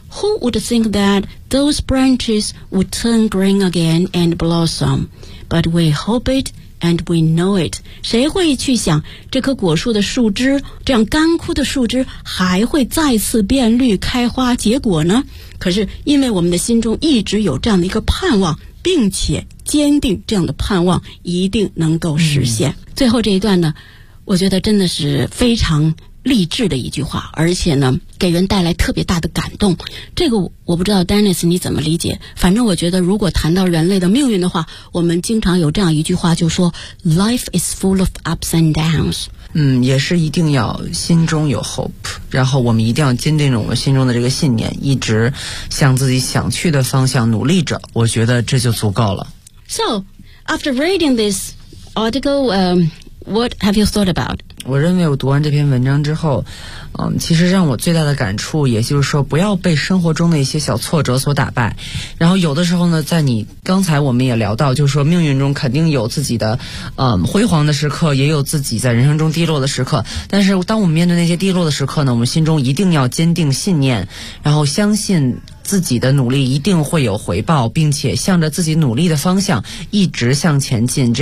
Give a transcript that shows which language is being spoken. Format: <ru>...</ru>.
<en>Who would think that those branches would turn green again and blossom？ But we hope it and we know it.</en> <zh>谁会去想这棵果树的树枝，这样干枯的树枝还会再次变绿开花结果呢？可是因为我们的心中一直有这样的一个盼望，并且坚定这样的盼望一定能够实现。最后这一段呢，我觉得真的是非常励志的一句话，而且呢给人带来特别大的感动。这个我不知道 Dennis 你怎么理解，反正我觉得如果谈到人类的命运的话，我们经常有这样一句话，就说</zh> <en>Life is full of ups and downs。</en> <zh>也是一定要心中有 hope， 然后我们一定要坚定着我们心中的这个信念，一直向自己想去的方向努力着，我觉得这就足够了。</zh> <en>So after reading this article what have you thought about？</en> <zh>我认为我读完这篇文章之后，其实让我最大的感触，也就是说不要被生活中的一些小挫折所打败。然后有的时候呢，在你刚才我们也聊到，就是说命运中肯定有自己的辉煌的时刻，也有自己在人生中低落的时刻，但是当我们面对那些低落的时刻呢，我们心中一定要坚定信念，然后相信自己的努力一定会有回报，并且向着自己努力的方向一直向前进。</zh>